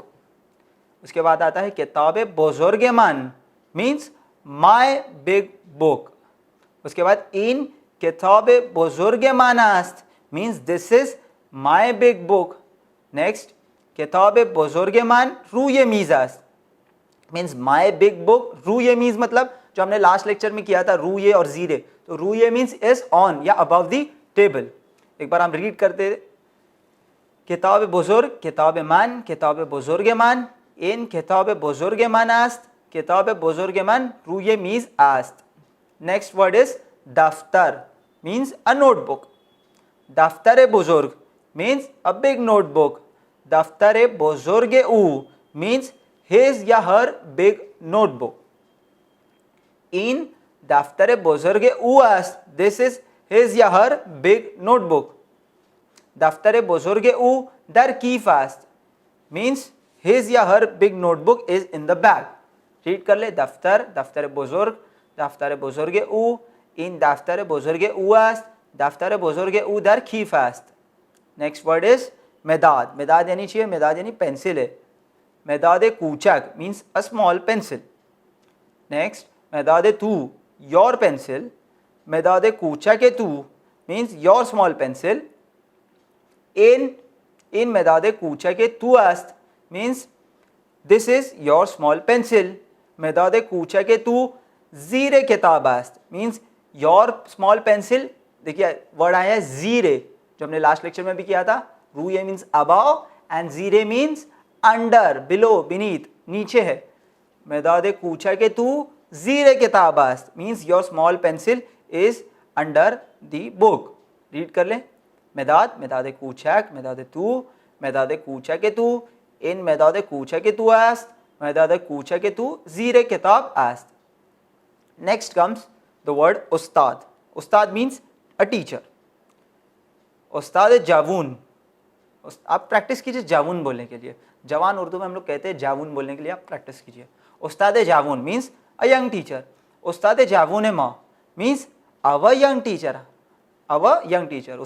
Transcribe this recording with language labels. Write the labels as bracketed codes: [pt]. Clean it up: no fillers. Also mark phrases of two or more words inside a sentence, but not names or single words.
[hi] उसके बाद आता है [fa] کتاب بزرگ من [en] means my big book. [hi] उसके बाद [fa] این کتاب بزرگ من است [en] means this is my big book. [fa] नेक्स्ट, کتاب بزرگ من روی میز است [en] means my big book. [fa] روی میز [hi] मतलब जो हमने [en] last lecture [hi] में किया था, रूये और जीरे. [en] तो रूये means is on or above the table. [hi] एक बार हम रीड करते. [fa] کتاب بزرگ، کتاب من، کتاب بزرگ من. این کتاب بزرگ من است، کتاب بزرگ من روی میز است. [en] next word is दफ्तर means a notebook. [fa] دفتر بزرگ [en] means a big notebook. [fa] دفتر بزرگ او [en] मीन्स his या her big notebook. [fa] این دفتر بزرگ او است, [en] this is his या her big notebook. [fa] دفتر بزرگ او در کیف است [en] means his या her big notebook is in the bag. [hi] रीड कर ले. [fa] دفتر، دفتر بزرگ، دفتر بزرگ او. این دفتر بزرگ او است، دفتر بزرگ او در کیف است. [en] next word is मेदाद. [hi] मेदाद यानी चाहिए, मेदाद यानी पेंसिल है. [fa] مداد کوچک [en] means a small pencil. नेक्स्ट, [fa] مداد تو [en] your pencil. [fa] مداد کوچک تو [en] means your small pencil. [fa] این مداد کوچک تو است [en] means this is your small pencil. [fa] مداد کوچک تو زیر کتاب است [en] means your small pencil. [hi] देखिए वर्ड आया है जीरे, जो हमने [en] last lecture [hi] में भी किया था. [en] रूये means above and जीरे means under, below, beneath, [hi] नीचे है. [fa] مداد کوچک تو زیر کتاب است [en] means your small pencil is under the book. [hi] रीड कर ले. [fa] مداد، مداد کوچک، مداد تو، مداد کوچک تو. این مداد کوچک تو است، مداد کوچک تو زیر کتاب است. [en] next comes the word उस्ताद. उस्ताद means a teacher. [fa] استاد جوان, [hi] आप प्रैक्टिस कीजिए जावून बोलने के लिए. जवान उर्दू में हम लोग कहते हैं, जावून बोलने के लिए आप प्रैक्टिस कीजिए. [fa] استاد جوان [en] means a young teacher. [fa] استاد جوان ما [en] means our young teacher, our young teacher.